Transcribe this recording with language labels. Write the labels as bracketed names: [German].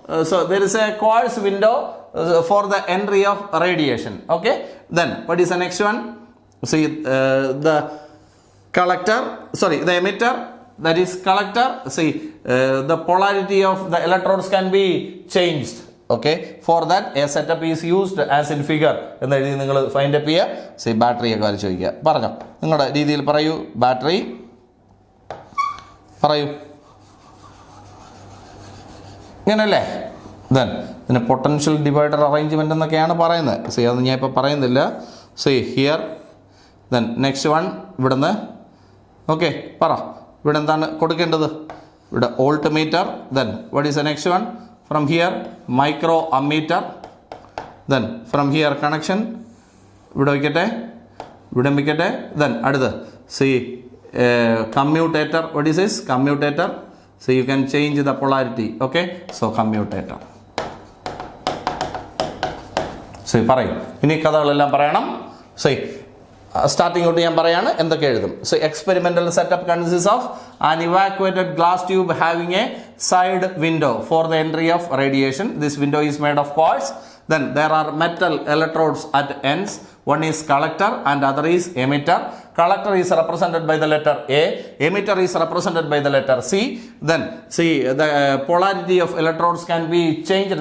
[English] So there is a quartz window for the entry of radiation. Okay, then what is the next one? See, the collector, sorry, the emitter, that is collector. See, the polarity of the electrodes can be changed. Okay, for that a setup is used as in figure. [Malayalam] എന്ന് എഴുതി നിങ്ങൾ find up ചെയ്യുക. C ബാറ്ററിയൊക്കെ വരച്ച് ചോദിക്കുക. പറഞ്ഞോ, നിങ്ങളുടെ രീതിയിൽ പറയൂ. ബാറ്ററി പറയൂ, ഇങ്ങനല്ലേ? ദെൻ ഇതിന് പൊട്ടൻഷ്യൽ ഡിവൈഡർ അറേഞ്ച്മെൻ്റ് എന്നൊക്കെയാണ് പറയുന്നത്. സി അത് ഞാൻ ഇപ്പോൾ പറയുന്നില്ല. [English] see here, then next one [Malayalam] ഇവിടുന്ന്. ഓക്കെ, പറ ഇവിടെ എന്താണ് കൊടുക്കേണ്ടത്? ഇവിടെ volt meter. [English] Then what is the next one? From here micro ammeter. Then from here connection. [Malayalam] ഇവിടെ വയ്ക്കട്ടെ, ഇവിടെ വയ്ക്കട്ടെ. [English] Then അടുത്ത് see commutator. What is this? Commutator. So you can change the polarity. Okay, so commutator. [Malayalam] So പറയും. ഇനി കഥകളെല്ലാം പറയണം. [English] See, [Malayalam] starting തൊട്ട് ഞാൻ പറയാണ് എന്തൊക്കെ എഴുതും. [English] So experimental setup consist of an evacuated glass tube having a side window for the entry of radiation. This window is made of quartz. Then there are metal electrodes at ends. One is collector and other is emitter. Collector is represented by the letter A. Emitter is represented by the letter C. Then see, the polarity of electrodes can be changed.